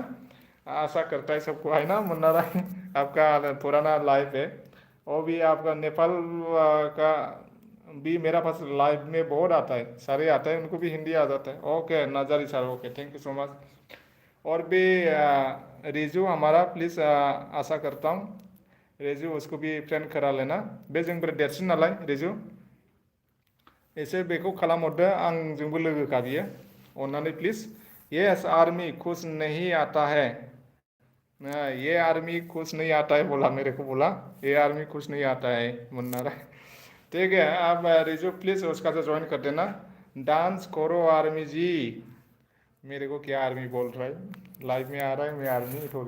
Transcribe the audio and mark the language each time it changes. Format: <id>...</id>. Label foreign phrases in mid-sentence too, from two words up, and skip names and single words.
<hi>आशा करता है सबको, है ना मुन्ना राय। आपका पुराना लाइफ है, वो भी आपका नेपाल का भी मेरा पास लाइव में बहुत आता है, सारे आता है, उनको भी हिंदी आ जाता है।</hi> <en>OK Nazar sir, OK thank you so much.</en> <hi>और भी रिजू हमारा प्लीज़, आशा करता हूँ रिजू उसको भी फ्रेंड करा लेना,</hi> <brx>बे जोंनिफ्राय देरसिन नालाय रिजु। एसे बेखौ खालामहरदो, आंजोंबो लोगोखा बियो, अन्नानै प्लीज़।</brx> <hi>यस आर्मी खुश नहीं आता है, ये आर्मी खुश नहीं आता है बोला मेरे को, बोला ये आर्मी खुश नहीं आता है मुन्ना राय। ठीक है, आप रिजु प्लीज़ उसका से ज्वाइन कर देना। डांस करो आर्मी जी। मेरे को क्या आर्मी बोल रहा है, लाइव में आ रहा है मैं आर्मी थोड़ी।</hi>